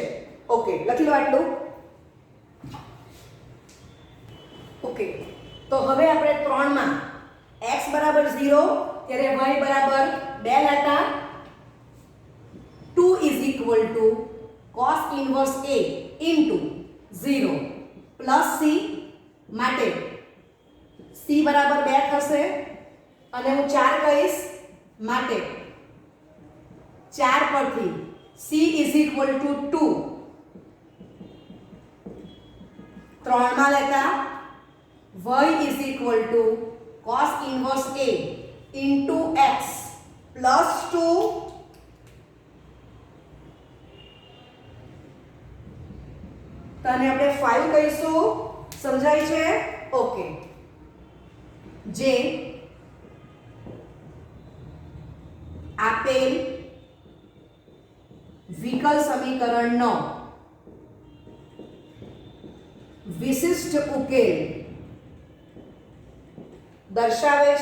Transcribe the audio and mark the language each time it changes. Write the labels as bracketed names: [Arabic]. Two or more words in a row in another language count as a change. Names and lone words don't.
[Gujarati] ઓકે, લખી લો આટલું. ઓકે, તો હવે આપણે 3 માં x બરાબર 0 ત્યારે y બરાબર 2 લેતા [English] 2 is equal to cos inverse a into 0 plus c [Gujarati] માટે c બરાબર 2 થશે અને હું 4 કહીશ માટે [English] 4 પરથી c is equal to 2 [Gujarati] 3 માં લેતા [English] y is equal to cos inverse a into x plus 2 [Gujarati] તને આપણે 5 કહીશું. સમજાય છે? ઓકે, જે આપેલ વિકલ સમીકરણનો વિશિષ્ટ ઉકેલ દર્શાવે છે.